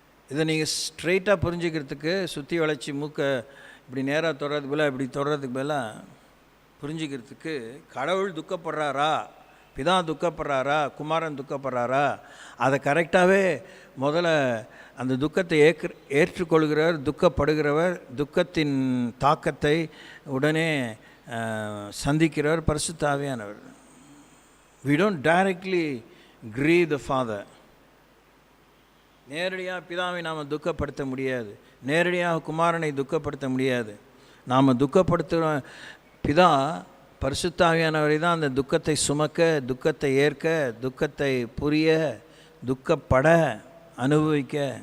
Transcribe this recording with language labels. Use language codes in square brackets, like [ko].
[ta] இதை நீங்கள் ஸ்ட்ரெயிட்டாக புரிஞ்சுக்கிறதுக்கு சுற்றி வளைச்சி மூக்கை இப்படி நேராக தொடர்றதுக்கு பதிலாக இப்படி தொடர்றதுக்கு பதிலாக புரிஞ்சுக்கிறதுக்கு, கடவுள் துக்கப்படுறாரா, பிதா துக்கப்படுறாரா, குமாரன் துக்கப்படுறாரா, அதை கரெக்டாகவே முதல்ல அந்த துக்கத்தை ஏற்றுக்கொள்கிறவர், துக்கப்படுகிறவர், துக்கத்தின் தாக்கத்தை உடனே சந்திக்கிறவர் பரிசுத்த ஆவியானவர். [en] We don't directly grieve the Father. [ta] நேரடியாக பிதாவை நாம் துக்கப்படுத்த முடியாது, நேரடியாக குமாரனை துக்கப்படுத்த முடியாது. நாம் துக்கப்படுத்துகிற பிதா பரிசுத்த ஆவியானவரை தான் அந்த துக்கத்தை சுமக்க, துக்கத்தை ஏற்க, துக்கத்தை புரிய, துக்கப்பட, அனுபவிக்க